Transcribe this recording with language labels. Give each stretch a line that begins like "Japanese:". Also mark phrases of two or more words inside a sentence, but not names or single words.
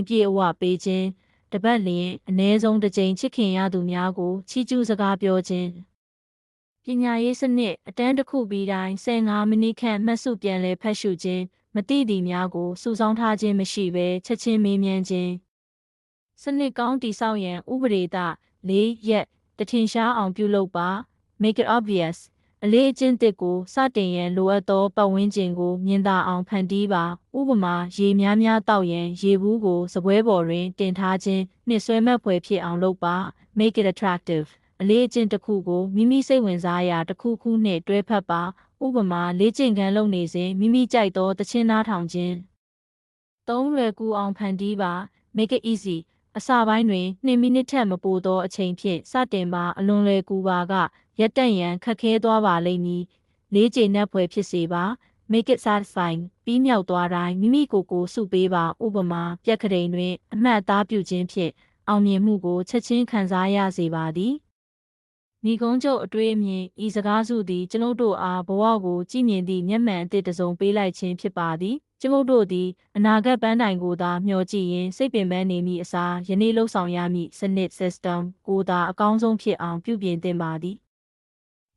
Burmese: ပြည့်အဝပေးခြင်းတပတ်လျင်အနည်းဆုံးတစ်ကြိမ်ချစ်ခင်ရသူများကိုချီးကျူးစကားပြောခြင်းပညာရေးစနစ်အတန်းတစ်ခုပြီးတိုင်း15မိနစ်ခန့်မှတ်စုပြန်လည်ဖ တ်ရှုခြင်းမသိသည့်များကိုစုဆောင်းထားခြင်းမရှိဘဲချက်ချင်းမေးမြန်းခြင်းစနစ်ကောင်းတည်ဆောက်ရန်ဥပဒေသ၄ရက် တထင်ရှားအောင်ပြုလုပ်ပါ
English: make it obvious
Burmese: အလေးအကျင့်သစ်ကိုစတင်ရန်လိုအပ်သောပတ်ဝန်းကျင်ကိုမြင်သာအောင်ဖန်တီးပါဥပမာရေများများတောက်ရန်ရေဘူးကိုစပွဲပေါ်တွင်တင်ထားခြင်းနှင့်ဆွဲမှတ်ဖွယ်ဖြစ်အောင်လုပ်ပါ
English: make it attractive
Burmese: အလေးအကျင့်တစ်ခုကိုမိမိစိတ်ဝင်စားရာတစ်ခုခုနှင့်တွဲဖက်ပါဥပမာလေ့ကျင့်ခန်းလုပ်နေစဉ်မိမိကြိုက်သောသချင်းနားထောင်ခြင်းသုံးလွယ်ကူအောင်ဖန်တီးပါ
English: make it easy
Burmese: အစပိုင်းတွင်2မိနစ်ထက်မပိုသောအချိန်ဖြင့်စတင်ပါအလွန်လွယ်ကူပါကရပ်တန့်ရန်ခက်ခဲသွားပါလိမ့်မည်လေးကျေနပ်ဖွယ်ဖြစ်စေပါ
English: make it satisfying
Burmese: ပြီးမြောက်သွားတိုင်းမိမိကိုယ်ကိုစုပေးပါဥပမာပြက်ကလေးတွင်အမှတ်အသားပြုခြင်းဖြင့်အောင်မြင်မှုကိုချက်ချင်းခံစားရစေပါသည်မိကုံးချုပ်အတွေ့အမြင် ဤစကားစုသည်ကျွန်ုပ်တို့အားဘဝကိုကြည်မြင်သည့်မျက်မှန်အသစ်တစ်စုံပေးလိုက်ခြင်းဖြစ်ပါသည်ကျွန်ုပ်တို့သည်အနာဂတ်ပန်းတိုင်ကိုသာမျှော်ကြည့်ရင်းစိတ်ပင်ပန်းနေမိအစားယနေ့လှုပ်ဆောင်ရမည့်စနစ် system ကိုသာအကောင်းဆုံးဖြစ်အောင်ပြုပြင်သင့်ပါသည်ရ